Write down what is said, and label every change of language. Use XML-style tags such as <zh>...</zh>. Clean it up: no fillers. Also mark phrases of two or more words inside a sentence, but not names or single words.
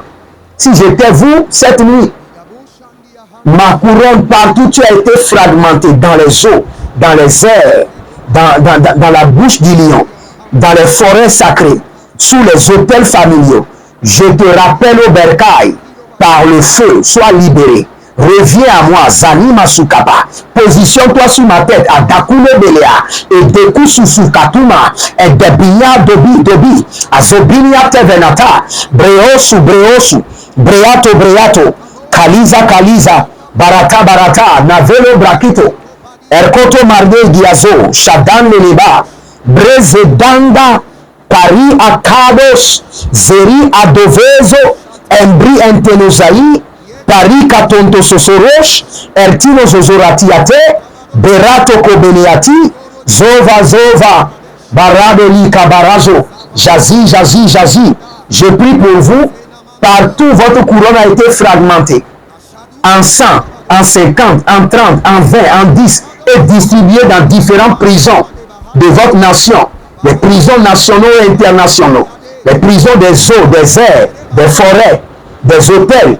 <fr>Si j'étais vous, cette nuit, ma couronne partout, tu as été fragmentée dans les eaux, dans les airs, dans la bouche du lion, dans les forêts sacrées, sous les autels familiaux. Je te rappelle au bercail, par le feu, sois libéré. Reviens à moi, Zanima Sukapa. Positionne-toi sous ma tête, à Dakule Belea, et Deku Susukatuma, et Debinia Dobi, Azobinia Tevenata, Breosu, Breato, Kaliza, Barata, Navelo Brakito, Erkoto Marde Giazo, Shadan Leleba, Brezedanda, Paris Akados, Zeri Adovezo, Embri Entenosai, Paris Katonto Sosorosh, Ertino Zozoratiate, Berato Kobeneati, Zova, Baradeli Kabarazo, Jazi. Je prie pour vous, partout votre couronne a été fragmentée, en 100, en 50, en 30, en 20, en 10, et distribuée dans différentes prisons de votre nation, les prisons nationaux et internationaux, les prisons des eaux, des airs, des forêts, des hôtels.</fr>